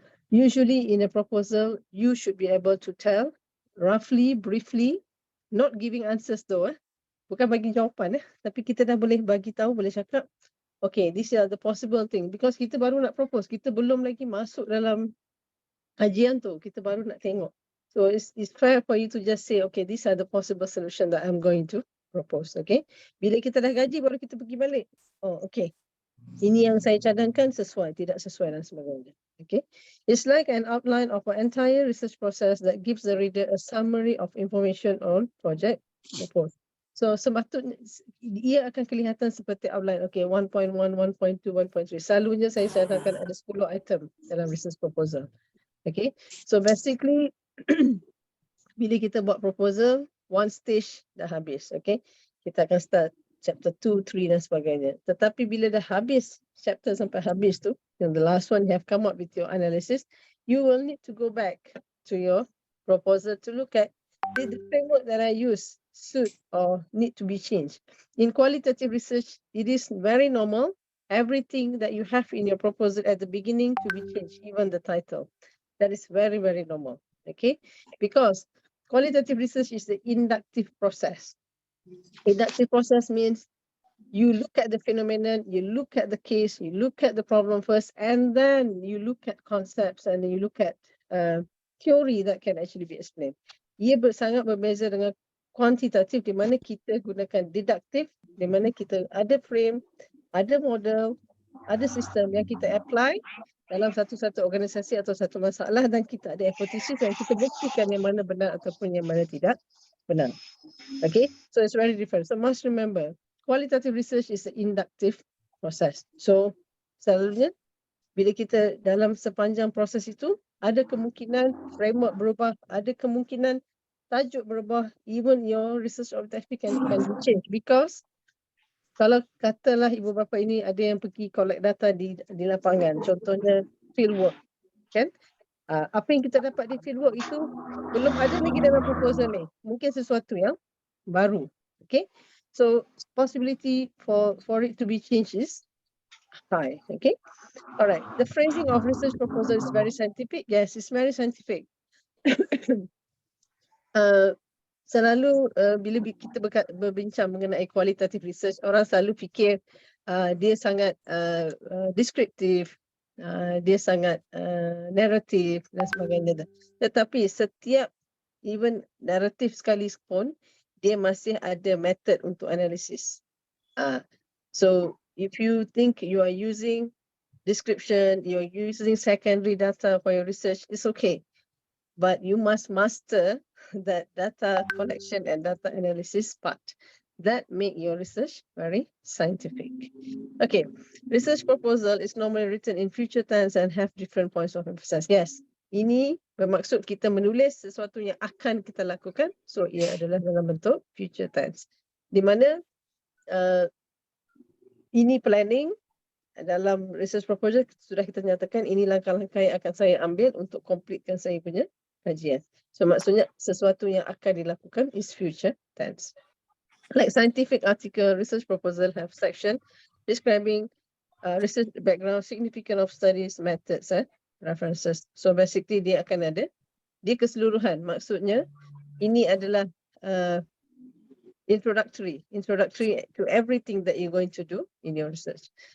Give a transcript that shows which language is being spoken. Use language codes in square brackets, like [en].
[en] Usually in a proposal, you should be able to tell roughly, briefly, not giving answers though, [ms] bukan bagi jawapan, tapi kita dah boleh bagi tahu, boleh cakap, [en] okay, these are the possible thing, because [ms] kita baru nak propose, kita belum lagi masuk dalam kajian tu, kita baru nak tengok. [en] So it's fair for you to just say, okay, these are the possible solution that I'm going to propose, okay? [ms] Bila kita dah gaji, baru kita pergi balik. Oh, okay. Ini yang saya cadangkan sesuai, tidak sesuai dan sebagainya. [en] Okay, it's like an outline of an entire research process that gives the reader a summary of information on project proposed. [ms] So sepatutnya ia akan kelihatan seperti outline. Okay, 1.1, 1.2, 1.3. Selalunya saya cadangkan ada 10 item dalam research proposal. Okay, so basically bila kita buat proposal, one stage dah habis. Okay, kita akan start chapter 2, 3 dan sebagainya. Tetapi bila dah habis chapter sampai habis tu, [en] and the last one you have come up with your analysis, you will need to go back to your proposal to look at did the framework that I use suit or need to be changed. In qualitative research, it is very normal. Everything that you have in your proposal at the beginning to be changed, even the title. That is very, very normal. Okay, because qualitative research is the inductive process. Inductive process means you look at the phenomenon, you look at the case, you look at the problem first, and then you look at concepts and you look at theory that can actually be explained. [ms] Ia sangat berbeza dengan kuantitatif di mana kita gunakan deduktif, di mana kita ada frame, ada model, ada sistem yang kita apply, dalam satu-satu organisasi atau satu masalah dan kita ada hipotesis dan kita buktikan yang mana benar ataupun yang mana tidak benar. [en] Okay, so it's very different. So must remember, qualitative research is an inductive process. [ms] So selalunya bila kita dalam sepanjang proses itu, ada kemungkinan framework berubah, ada kemungkinan tajuk berubah, [en] even your research objective can be changed because [ms] kalau katalah ibu bapa ini ada yang pergi collect data di lapangan, contohnya fieldwork, kan? Apa yang kita dapat di fieldwork itu belum ada lagi dalam proposal ni. Mungkin sesuatu yang baru. [en] Okay, so possibility for it to be changed is high. Okay, alright. The phrasing of research proposal is very scientific. Yes, it's very scientific. [ms] Selalu bila kita berbincang mengenai qualitative research, orang selalu fikir dia sangat descriptive, dia sangat narrative dan sebagainya. Tetapi setiap even narrative sekalipun, dia masih ada method untuk analisis. [en] So if you think you are using description, you're using secondary data for your research, it's okay. But you must master that data collection and data analysis part. That make your research very scientific. Okay, research proposal is normally written in future tense and have different points of emphasis. [ms] Yes, ini bermaksud kita menulis sesuatu yang akan kita lakukan. So ia adalah dalam bentuk future tense. Di mana ini planning. Dalam research proposal sudah kita nyatakan ini langkah-langkah yang akan saya ambil untuk completekan saya punya kajian. So maksudnya sesuatu yang akan dilakukan [en] is future tense. Like scientific article, research proposal have section describing research background, significance of studies, methods, references. So basically [ms] dia akan ada di keseluruhan. Maksudnya ini adalah [en] introductory to everything that you're going to do in your research.